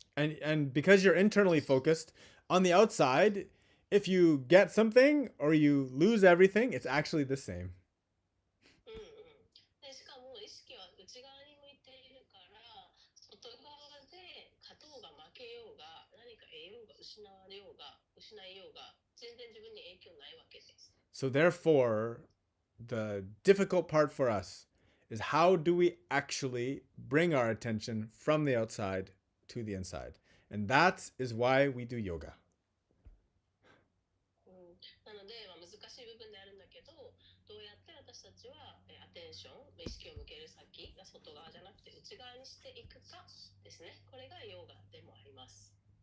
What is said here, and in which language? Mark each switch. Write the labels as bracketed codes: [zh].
[en] And because you're internally focused, on the outside, if you get something or you lose everything, it's actually the same. [ja] でしかも意識は内側に向いているから、外側で勝とうが負けようが、何か得ようが失われようが失いようが、全然自分に影響ないわけです。 [en] So therefore, the difficult part for us is how do we actually bring our attention from the outside to the inside? And that is why we do yoga. [ja] なので、難しい部分であるんだけど、どうやって私たちはアテンション、意識を向ける先が外側じゃなくて内側にしていくかですね。これがヨガでもあります。